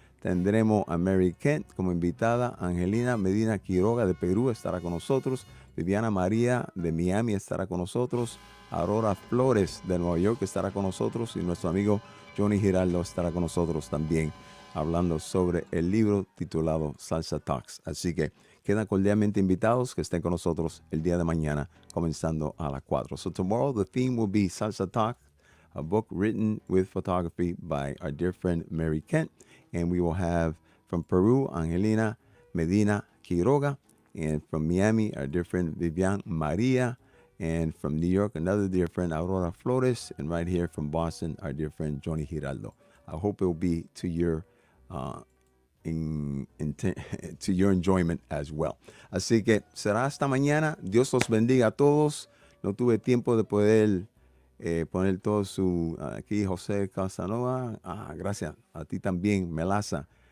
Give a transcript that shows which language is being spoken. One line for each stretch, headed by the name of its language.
Spanish: Tendremos a Mary Kent como invitada, Angelina Medina Quiroga de Perú estará con nosotros, Viviana María de Miami estará con nosotros, Aurora Flores de Nueva York estará con nosotros y nuestro amigo Johnny Giraldo estará con nosotros también, hablando sobre el libro titulado Salsa Talks. Así que quedan cordialmente invitados que estén con nosotros el día de mañana, comenzando a las 4.
English: So tomorrow the theme will be Salsa Talk, a book written with photography by our dear friend Mary Kent. And we will have from Peru, Angelina Medina Quiroga. And from Miami, our dear friend Vivian Maria. And from New York, another dear friend, Aurora Flores. And right here from Boston, our dear friend, Johnny Giraldo. I hope it will be to your to your enjoyment as well.
Spanish: Así que será hasta mañana. Dios los bendiga a todos. No tuve tiempo de poder poner todo su... aquí José Casanova. Gracias a ti también, Melaza.